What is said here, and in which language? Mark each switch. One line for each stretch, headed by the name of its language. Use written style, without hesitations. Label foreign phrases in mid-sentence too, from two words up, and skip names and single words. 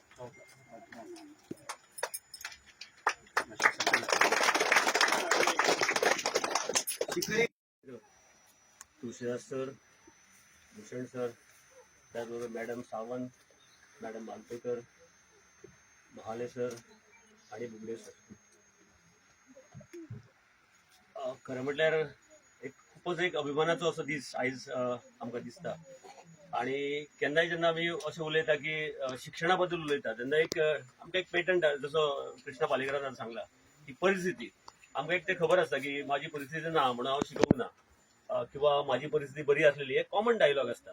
Marathi: शिकरे तुळशीदास सर, भूषण सर, त्याचबरोबर मॅडम सावंत, मॅडम मालपेकर, महाले सर आणि बुगडे सर.
Konkani: खरं म्हटल्यार खूपच एक अभिमानाचो असो दीस आयज आमकां दिसता. आणि केन्नाय जेन्ना आमी अशें उलयता की शिक्षणा बद्दल उलयता तेन्ना आमकां एक पेटंट जसो कृष्णा पालेकरान सांगला की परिस्थिती आमकां एक ते खबर आसता की माझी परिस्थिती ना म्हणून हांव शिकूंक ना किंवा माझी परिस्थिती बरी आसलेली एक
English: common dialogue
Konkani: आसता.